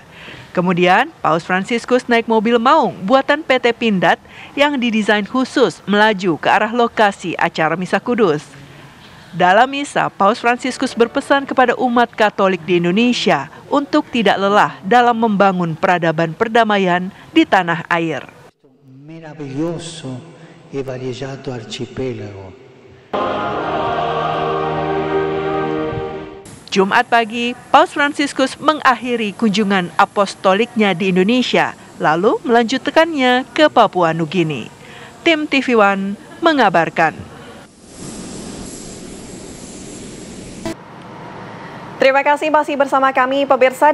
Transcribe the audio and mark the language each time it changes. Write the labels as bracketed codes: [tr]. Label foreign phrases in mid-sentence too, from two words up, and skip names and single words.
[id] Kemudian, Paus Fransiskus naik mobil maung buatan PT Pindad yang didesain khusus melaju ke arah lokasi acara Misa Kudus. Dalam misa, Paus Fransiskus berpesan kepada umat Katolik di Indonesia untuk tidak lelah dalam membangun peradaban perdamaian di tanah air. [it] Meraviglioso e variegato arcipelago. [id] Jumat pagi, Paus Fransiskus mengakhiri kunjungan apostoliknya di Indonesia lalu melanjutkannya ke Papua Nugini. Tim TV One mengabarkan. Terima kasih masih bersama kami pemirsa.